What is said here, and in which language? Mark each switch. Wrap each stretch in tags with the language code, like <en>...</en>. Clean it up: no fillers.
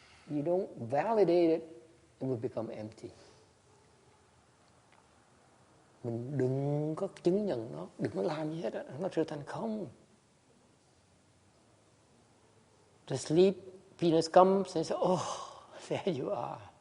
<en>You don't validate it, it will become empty.</en> <vi>Mình đừng có chứng nhận nó, đừng có làm gì hết, nó trở thành không.</vi> <en>The sleepiness comes and says, oh, there you are.</en>